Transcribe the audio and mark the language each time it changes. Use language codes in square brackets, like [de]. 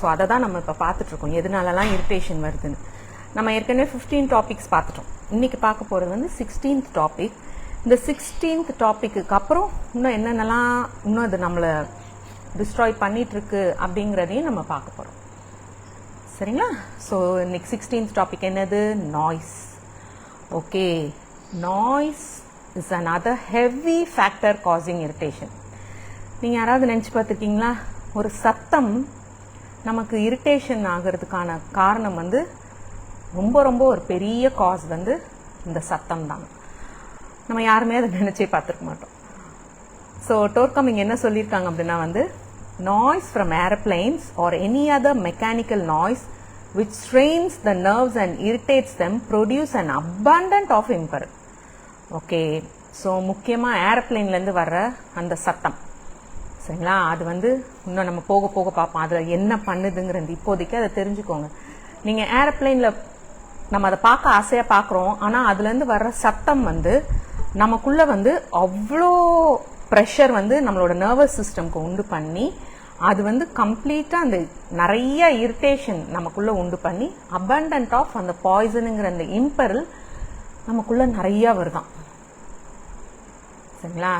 [ta] So அதை தான் நம்ம இப்போ பார்த்துட்ருக்கோம், எதனாலலாம் இரிட்டேஷன் வருதுன்னு. நம்ம ஏற்கனவே 15 டாபிக்ஸ் பார்த்துட்டோம். இன்றைக்கி பார்க்க போகிறது வந்து 16th டாபிக். இந்த 16th டாப்பிக்கு அப்புறம் இன்னும் என்னென்னலாம் இன்னும் அது நம்மளை டிஸ்ட்ராய் பண்ணிகிட்ருக்கு அப்படிங்கிறதையும் நம்ம பார்க்க போகிறோம். சரிங்களா? ஸோ இன்னைக்கு 16th டாபிக் என்னது? Noise. [en] Okay, noise is another heavy factor causing irritation. [ta] நீங்கள் யாராவது நினச்சி பார்த்துருக்கீங்களா, ஒரு சத்தம் நமக்கு இரிட்டேஷன் ஆகிறதுக்கான காரணம் வந்து ரொம்ப ரொம்ப ஒரு பெரிய காஸ் வந்து இந்த சத்தம் தான். நம்ம யாருமே அதை நினச்சே பார்த்துருக்க மாட்டோம். [en] So டோர்கம் இங்கே என்ன சொல்லியிருக்காங்க அப்படின்னா வந்து, noise from airplanes or any other mechanical noise which strains the nerves and irritates them produce an abundance of imperil. [ta] Okay, so முக்கியமாக ஏரோப்ளைன்லேருந்து வர்ற அந்த சத்தம், சரிங்களா, அது வந்து இன்னும் நம்ம போக போக பார்ப்போம் அதில் என்ன பண்ணுதுங்கிறது. இப்போதைக்கு அதை தெரிஞ்சுக்கோங்க. நீங்கள் ஏரோப்ளைனில் நம்ம அதை பார்க்க ஆசையாக பார்க்குறோம், ஆனால் அதுலேருந்து வர்ற சத்தம் வந்து நமக்குள்ளே வந்து அவ்வளோ ப்ரெஷர் வந்து நம்மளோட நர்வஸ் சிஸ்டம்க்கு உண்டு பண்ணி அது வந்து கம்ப்ளீட்டாக அந்த நிறைய இரிட்டேஷன் நமக்குள்ளே உண்டு பண்ணி அபண்டன்ட் ஆஃப் அந்த பாய்சனுங்கிற அந்த இம்பெரல் நமக்குள்ளே நிறையா வருதான். சரிங்களா?